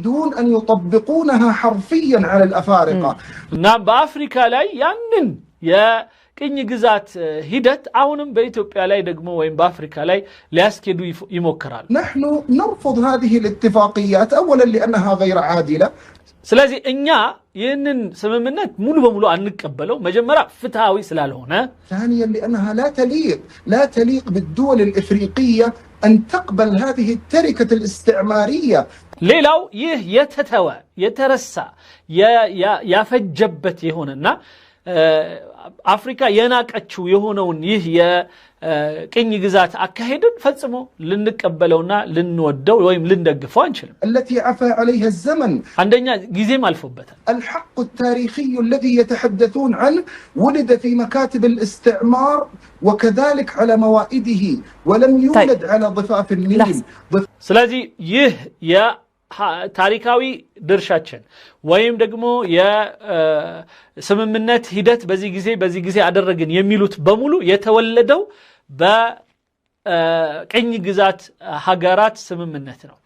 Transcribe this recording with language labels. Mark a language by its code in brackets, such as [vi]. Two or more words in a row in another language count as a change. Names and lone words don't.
[ar] يريدون أن يطبقونها حرفيا على الأفارقة [am] እና በአፍሪካ ላይ ያንን የቅኝ ግዛት ሂደት አሁንም በኢትዮጵያ ላይ ደግሞ ወይም በአፍሪካ ላይ ሊያስኬዱ ይሞክራሉ። [ar] نحن نرفض هذه الاتفاقيات أولا لأنها غير عادلة. [am] ስለዚህ እኛ ይህንን ስምምነት ሙሉ በሙሉ አንቀበለው መጀመሪያ ፍትሃዊ ስላልሆነ፣ [ar] ثانيا لأنها لا تليق بالدول الإفريقية أن تقبل هذه التركة الاستعمارية. [am] ሌላው ይህ የተተወ የተረሳ ያፈጀበት የሆነና አፍሪካ የናቀችው የሆነውን ይህ የቅኝ ግዛት አካሄድን ፈጽሞ ልንቀበለውና ልንወደው ወይም ልንደግፈው አንችልም። [ar] التي عفى عليها الزمن [am] አንደኛ ጊዜም አልፎበታል። [ar] الحق التاريخي الذي يتحدثون عنه ولد في مكاتب الاستعمار وكذلك على موائده ولم يولد على ضفاف النيل. [am] ስለዚህ ይህ ታሪካዊ ድርሻችን ወይም ደግሞ የስምምነት ሂደት በዚህ ጊዜ አደረግን የሚሉት በሙሉ የተወለደው በቅኝ ግዛት ሀገራት ስምምነት ነው።